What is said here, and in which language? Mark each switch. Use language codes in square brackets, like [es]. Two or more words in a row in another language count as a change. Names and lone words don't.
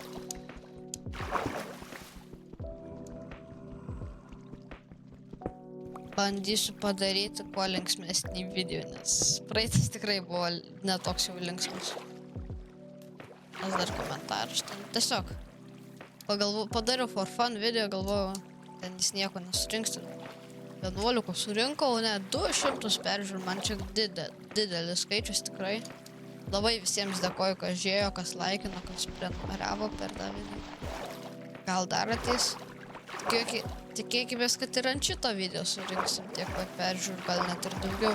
[lt] Bandysiu padaryti kuo linksmesnį video, nes praeitas tikrai buvo netoks jau linksmas. Nes dar komentarus ten tiesiog. Padariau [en] for fun [lt] video, galvojau, ten jis nieko nesurinks. 11 surinkau, ne 200 peržiūrų, man čia didelis skaičius tikrai. Labai visiems dėkoju, kas žiūrėjo, kas laikino, kas prenumeravo per tą video. Gal dar ateis? Tikėkimės, kad ir ant šito video surinksim tiek pat peržiūrų, gal net ir daugiau.